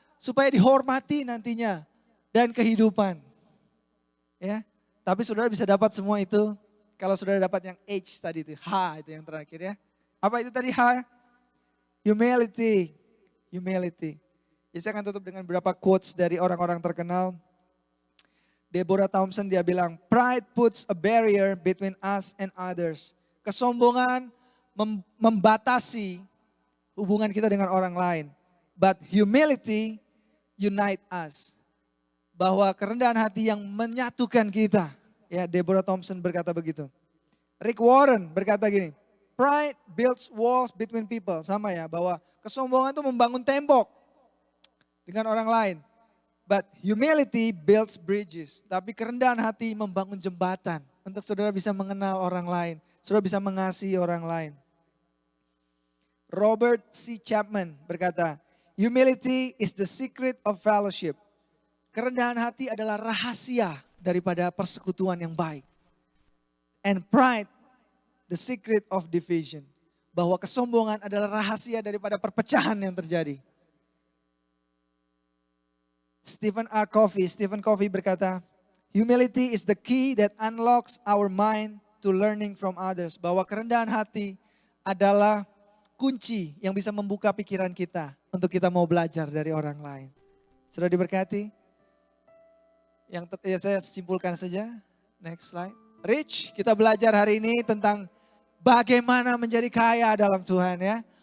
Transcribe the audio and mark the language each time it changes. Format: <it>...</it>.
<id>Supaya dihormati nantinya. Dan kehidupan. Ya, tapi saudara bisa dapat semua itu. Kalau saudara dapat yang H tadi itu. H itu yang terakhir ya. Apa itu tadi H? Humility. Jadi saya akan tutup dengan beberapa quotes dari orang-orang terkenal.</id> <en>Deborah Thompson</en> <id>dia bilang,</id> <en>pride puts a barrier between us and others.</en> <id>Kesombongan membatasi hubungan kita dengan orang lain.</id> <en>But humility unite us.</en> <id>Bahwa kerendahan hati yang menyatukan kita. Ya, Deborah Thompson berkata begitu.</id> <en>Rick Warren</en> <id>berkata gini,</id> <en>pride builds walls between people.</en> <id>Sama ya, bahwa kesombongan itu membangun tembok dengan orang lain.</id> <en>But humility builds bridges.</en> <id>Tapi kerendahan hati membangun jembatan. Untuk saudara bisa mengenal orang lain. Saudara bisa mengasihi orang lain. Robert C.</id> <en>Chapman</en> <id>berkata,</id> <en>humility is the secret of fellowship.</en> <id>Kerendahan hati adalah rahasia daripada persekutuan yang baik.</id> <en>And pride, the secret of division.</en> <id>Bahwa kesombongan adalah rahasia daripada perpecahan yang terjadi.</id> <en>Stephen Covey</en> <id>berkata,</id> <en>humility is the key that unlocks our mind to learning from others.</en> <id>Bahwa kerendahan hati adalah kunci yang bisa membuka pikiran kita untuk kita mau belajar dari orang lain. Sudah diberkati? Saya simpulkan saja.</id> <en>Next slide.</en> <id>Rich, kita belajar hari ini tentang bagaimana menjadi kaya dalam Tuhan ya.</id>